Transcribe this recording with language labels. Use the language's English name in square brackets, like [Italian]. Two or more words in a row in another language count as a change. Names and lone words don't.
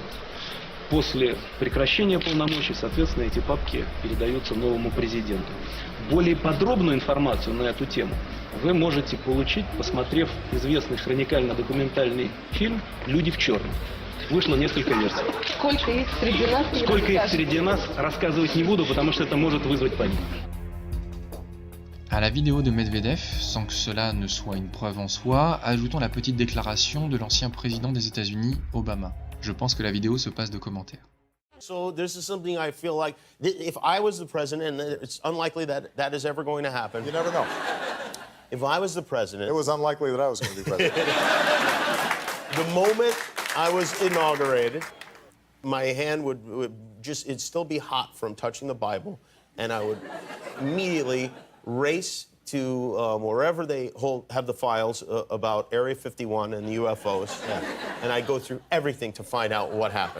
[Russian] После прекращения полномочий, соответственно, эти папки передаются новому президенту. Более подробную информацию на эту тему вы можете получить, посмотрев известный хроникально-документальный фильм «Люди в черном». Вышло несколько версий. Сколько их среди нас, рассказывать не буду, потому что это может вызвать панику. [French] À la vidéo de Medvedev, sans que cela ne soit une preuve en soi, ajoutons la petite déclaration de l'ancien président des États-Unis, Obama. Je pense que la vidéo se passe de commentaires. [English] So this is something I feel like if I was the president, and it's unlikely that that is ever going to happen. You never know. If I was the president, it was unlikely that I was going to be president. The moment I was inaugurated, my hand would just, it'd still be hot from touching the Bible, and I would immediately race to wherever they have the files about Area 51 and the UFOs, and I go through everything to find out what happened.